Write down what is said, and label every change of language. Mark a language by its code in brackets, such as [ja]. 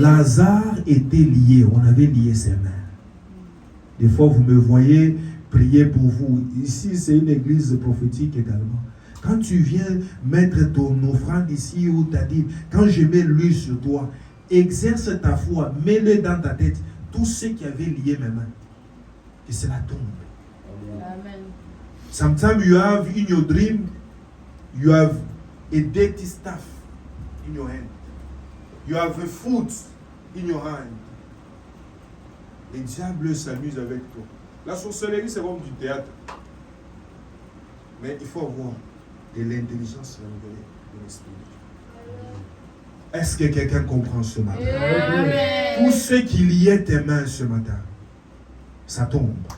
[fr] Lazare était lié, on avait lié ses mains. Des fois, vous me voyez prier pour vous. Ici, c'est une église prophétique également. Quand tu viens mettre ton offrande ici où tu as dit, quand je mets l'huile sur toi, exerce ta foi, mets-le dans ta tête. Tout ce qui avait lié mes mains, que cela tombe. Amen. [en] Sometimes you have in your dream, you have a dirty stuff in your hand. You have a food in your hand. [fr] Le diable s'amuse avec toi. La sorcellerie, c'est comme du théâtre. Mais il faut avoir de l'intelligence renouvelée de l'esprit. Est-ce que quelqu'un comprend ce matin? Amen. Tout ce qui liait tes mains ce matin, ça tombe.